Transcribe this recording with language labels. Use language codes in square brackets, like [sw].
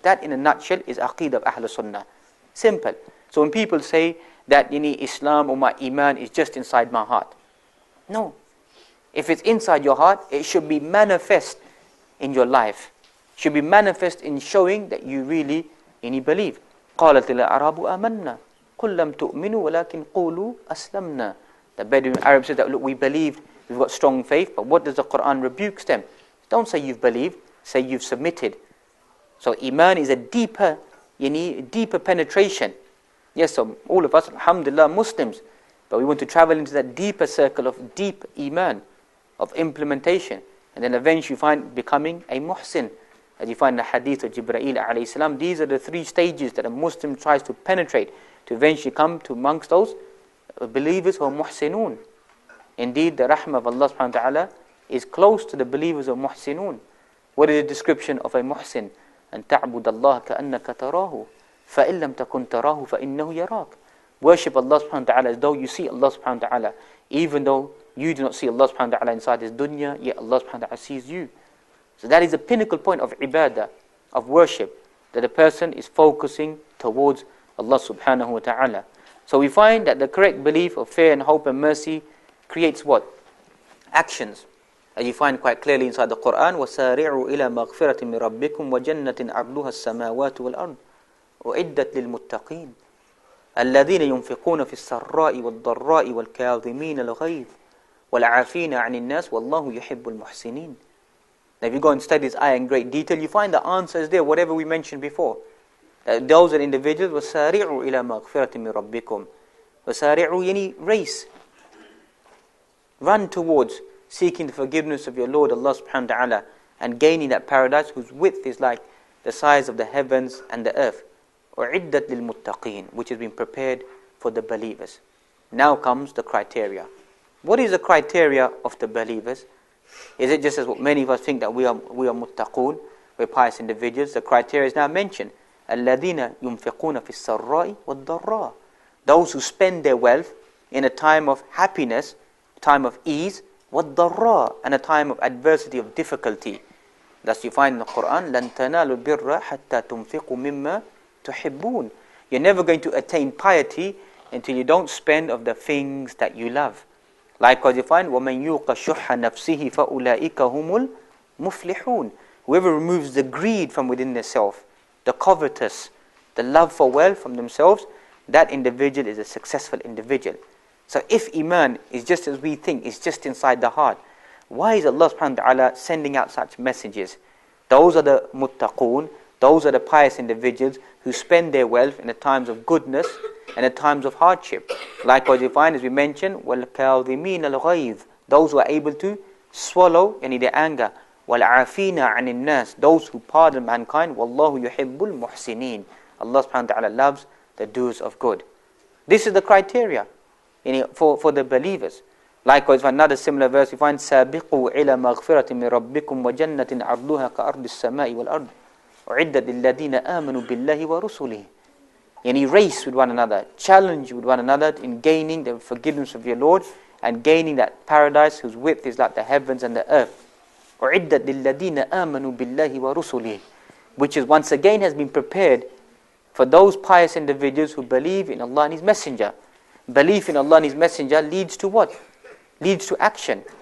[en] That in a nutshell is aqeedah of Ahlul Sunnah. Simple. So when people say that Islam or my Iman is just inside my heart, no. If it's inside your heart, it should be manifest in your life. It should be manifest in showing that you really believe. [ar] قالت الأعراب آمنا قل لم تؤمنوا ولكن قولوا أسلمنا. [en] The Bedouin Arab says that, look, we believed, we've got strong faith, but what does the Quran rebukes them? Don't say you've believed, say you've submitted. So Iman is a deeper penetration. Yes, so all of us, alhamdulillah, Muslims, but we want to travel into that deeper circle of deep Iman, of implementation, and then eventually find becoming a muhsin. As you find in the hadith of Jibreel alayhi salam, these are the 3 stages that a Muslim tries to penetrate to eventually come to amongst those believers who are muhsinun. Indeed, the rahmah of Allah subhanahu wa ta'ala is close to the believers of muhsinun. What is the description of a muhsin? [ar] أن تعبد الله كأنك تراه فإن لم تكن تراه فإنه يراك. [en] Worship Allah subhanahu wa ta'ala as though you see Allah subhanahu wa ta'ala, even though you do not see Allah subhanahu wa ta'ala inside this dunya, yet Allah subhanahu wa ta'ala sees you. So that is the pinnacle point of ibadah, of worship, that a person is focusing towards Allah subhanahu wa ta'ala. So we find that the correct belief of fear and hope and mercy creates what? Actions. As you find quite clearly inside the Quran, [ar] وَسَارِعُوا إِلَى مَغْفِرَةٍ مِّن رَبِّكُمْ وَجَنَّةٍ عَرْضُهَا السَّمَاوَاتُ وَالْأَرْضُ أُعِدَّتْ لِلْمُتَّقِينَ الَّذِينَ يُنْفِقُونَ فِي السَّرَّاءِ وَالضَّرَّاءِ وَالْكَاظِمِينَ الْغَيْظَ وَالْعَافِينَ عَنِ النَّاسِ وَاللَّهُ يُحِبُّ الْمُحْسِنِينَ. [en] Now if you go and study this ayah in great detail, you find the answer is there, whatever we mentioned before. That those are individuals, [ar] وَسَارِعُوا إِلَى مَغْفِرَةٍ مِّن رَبِّكُمْ. وَسَارِعُوا [en] race. Run towards seeking the forgiveness of your Lord Allah subhanahu wa ta'ala and gaining that paradise whose width is like the size of the heavens and the earth. [ar] وَعِدَّتْ لِلْمُتَّقِينَ, [en] which has been prepared for the believers. Now comes the criteria. What is the criteria of the believers? Is it just as what many of us think that we are muttaqun, we're pious individuals? The criteria is now mentioned. [ar] الَّذِينَ يُنْفِقُونَ فِي السَّرَّاءِ وَالضَّرَّاءِ. [en] Those who spend their wealth in a time of happiness, time of ease, [ar] وَالضَّرَّاءِ, [en] and a time of adversity, of difficulty. Thus you find in the Quran, [ar] لَن تَنَالُوا الْبِرَّ حَتَّى تُنْفِقُوا مِمَّا تُحِبُّونَ. [en] You're never going to attain piety until you don't spend of the things that you love. Likewise you find, [ar] وَمَنْ يُوقَ شُحَّ نَفْسِهِ فَأُولَٰئِكَ هُمُ الْمُفْلِحُونَ. [en] Whoever removes the greed from within themselves, the covetous, the love for wealth from themselves, that individual is a successful individual. So if Iman is just as we think, it's just inside the heart, why is Allah subhanahu wa ta'ala sending out such messages? Those are the muttaqun, those are the pious individuals who spend their wealth in the times of goodness and the times of hardship. Likewise you find, as we mentioned, [ar] وَالْكَاظِمِينَ الْغَيْظَ, [en] those who are able to swallow their anger. [ar] وَالْعَافِينَ عَنِ النَّاسِ, [en] those who pardon mankind. [ar] وَاللَّهُ يُحِبُّ الْمُحْسِنِينَ, [en] Allah subhanahu wa ta'ala loves the doers of good. This is the criteria for the believers. Likewise, for another similar verse, we find [ar] سَابِقُوا إِلَى مَغْفِرَةٍ مِّن رَبِّكُمْ وَجَنَّةٍ عَرْضُهَا كَأَرْضِ السَّمَاءِ وَالْأَرْضِ أُعِدَّتْ لِلَّذِينَ آمَنُوا بِاللَّهِ وَرُسُلِهِ. [en] Race with one another, challenge with one another in gaining the forgiveness of your Lord and gaining that paradise whose width is like the heavens and the earth. [ar] أُعِدَّتْ لِلَّذِينَ آمَنُوا بِاللَّهِ وَرُسُلِهِ, [en] which is once again has been prepared for those pious individuals who believe in Allah and His Messenger. Belief in Allah and His Messenger leads to what? Leads to action.